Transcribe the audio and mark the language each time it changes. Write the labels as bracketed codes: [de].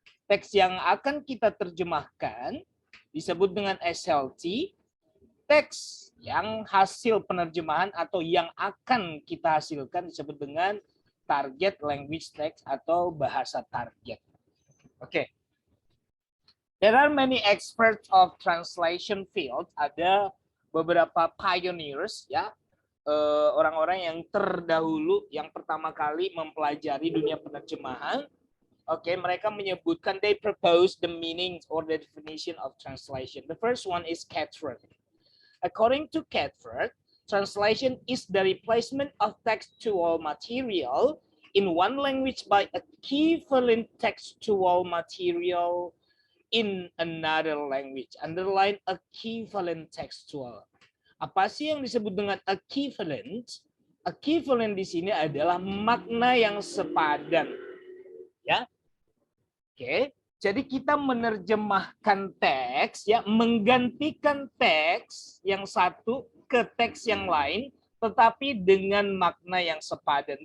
[id] Teks yang akan kita terjemahkan disebut dengan SLT. Teks yang hasil penerjemahan atau yang akan kita hasilkan disebut dengan [en] target language text [id] atau bahasa target. Oke. [en] There are many experts of translation field. [id] Ada beberapa pioneers, ya. Orang-orang yang terdahulu, yang pertama kali mempelajari dunia penerjemahan. Oke, mereka menyebutkan [en] they propose the meaning or the definition of translation. The first one is Catford. According to Catford, translation is the replacement of textual material in one language by equivalent textual material in another language. Underline equivalent textual. [id] Apa sih yang disebut dengan equivalent? Equivalent di sini adalah makna yang sepadan. Ya. Oke, jadi kita menerjemahkan teks, ya, menggantikan teks yang satu ke teks yang lain, tetapi dengan makna yang sepadan.